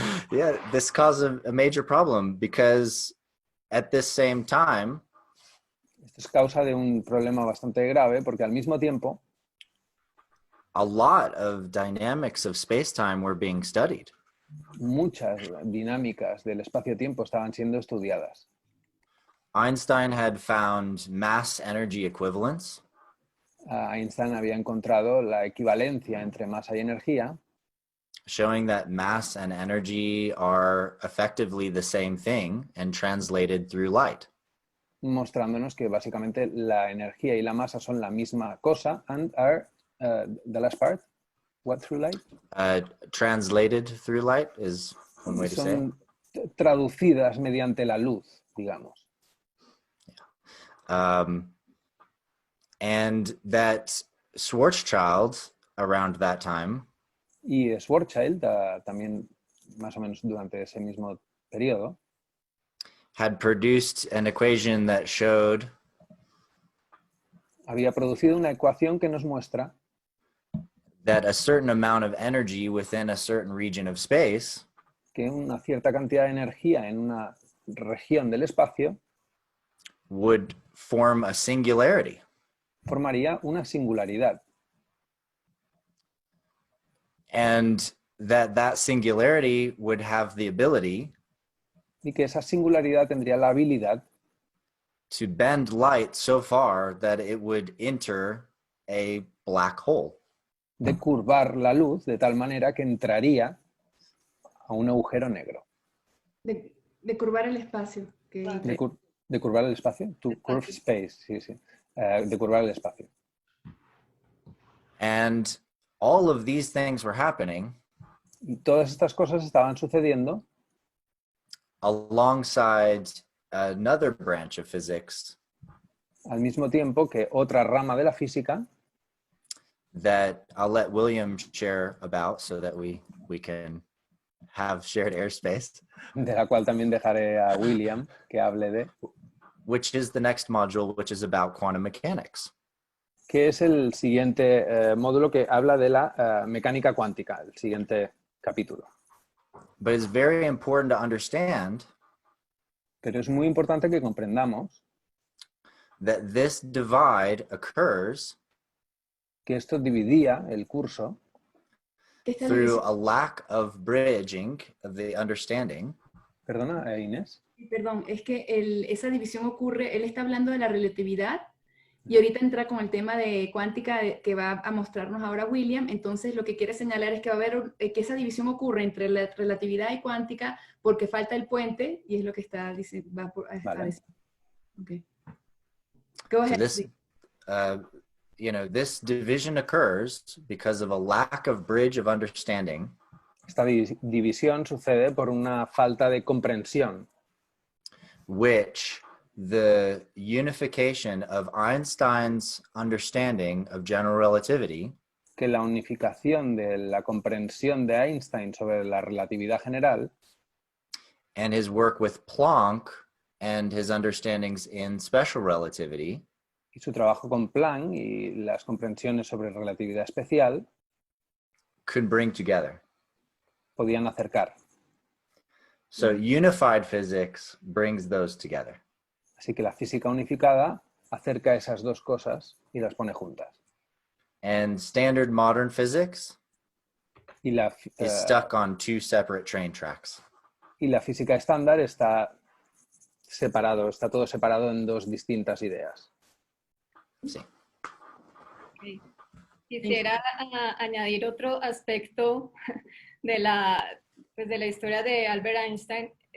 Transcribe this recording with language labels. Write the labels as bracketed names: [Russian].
[English] Yeah, this caused a major problem because at this same time, [Spanish] Esto es causa de un problema bastante grave porque al mismo tiempo [English] a lot of dynamics of space-time were being studied. [Spanish] muchas dinámicas del espacio-tiempo estaban siendo estudiadas. [English] Einstein had found mass energy equivalence, [Spanish] Einstein había encontrado la equivalencia entre masa y energía, [English] showing that mass and energy are effectively the same thing and translated through light. [Spanish] mostrándonos que básicamente la energía y la masa son la misma cosa [English] and are, the last part, what through light? Translated through light is one way to say it. [Spanish] Son traducidas mediante la luz, digamos. [English] And that Schwarzschild, around that time, [Spanish] Y Schwarzschild, también más o menos durante ese mismo periodo, [English] had produced an equation that showed [Spanish] había producido una ecuación que nos muestra [English] that a certain amount of energy within a certain region of space [Spanish] que una cierta cantidad de energía en una región del espacio [English] would form a singularity. [Spanish] formaría una singularidad. [English] And that singularity would have the ability [Spanish] Y que esa singularidad tendría la habilidad [English] to bend light so far that it would enter a black hole. [Spanish] de curvar la luz de tal manera que entraría a un agujero negro. De curvar el espacio. De curvar el espacio, [English] to curve space, [Spanish] sí, sí. De curvar el espacio. [English] And all of these things were happening [Spanish] Y todas estas cosas estaban sucediendo [English] alongside another branch of physics [Spanish] al mismo tiempo que otra rama de la física, [English] that I'll let William share about so that we can have shared airspace, [Spanish] de la cual también dejaré a William que hable de, [English] which is the next module, which is about quantum mechanics. [Spanish] que es el siguiente módulo que habla de la mecánica cuántica, el siguiente capítulo. [English] But it's very important to understand [Spanish] Pero es muy importante que comprendamos [English] that this divide occurs [Spanish] que esto dividía el curso [English] through a lack of bridging of the understanding. [Spanish] Perdona, Inés. Perdón, es que esa división ocurre, él está hablando de la relatividad y ahorita entra con el tema de cuántica que va a mostrarnos ahora William. Entonces lo que quiere señalar es que va a haber que esa división ocurre entre la relatividad y cuántica porque falta el puente y es lo que está diciendo. Vale. [English] Okay. Go ahead. So this, this division occurs because of a lack of bridge of understanding. [Spanish] Esta división sucede por una falta de comprensión, [English] which the unification of Einstein's understanding of general relativity [Spanish] que la unificación de la comprensión de Einstein sobre la relatividad general [English] and his work with Planck and his understandings in special relativity [Spanish] y su trabajo con Planck y las comprensiones sobre relatividad especial [English] could bring together. [Spanish] podían acercar. [English] So unified physics brings those together. [Spanish] Así que la física unificada acerca esas dos cosas y las pone juntas. [English] And standard modern physics [Spanish] Y la, [English] is stuck on two separate train tracks. [Spanish] y la física estándar está separado, está todo separado en dos distintas ideas. Sí. [English] Okay. [Spanish] Quisiera añadir otro aspecto de la historia de Albert Einstein.